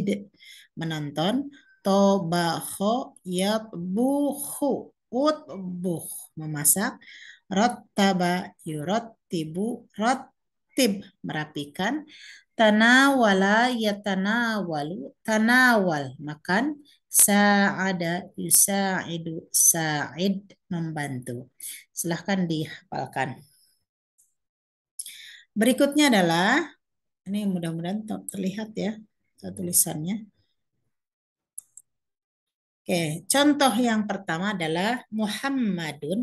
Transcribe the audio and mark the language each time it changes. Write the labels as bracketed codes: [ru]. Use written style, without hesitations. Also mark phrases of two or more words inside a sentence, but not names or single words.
[ar] Menonton. طبخ يطبخ اطبخ. Memasak. رتب يرتب رتب. [id] Merapikan. [ar] تناول يتناول تناول. [id] Makan. [ar] ساعد يساعد ساعد. [id] Membantu. Silahkan dihafalkan. Berikutnya adalah, ini mudah-mudahan terlihat ya tulisannya. Oke, contoh yang pertama adalah Muhammadun.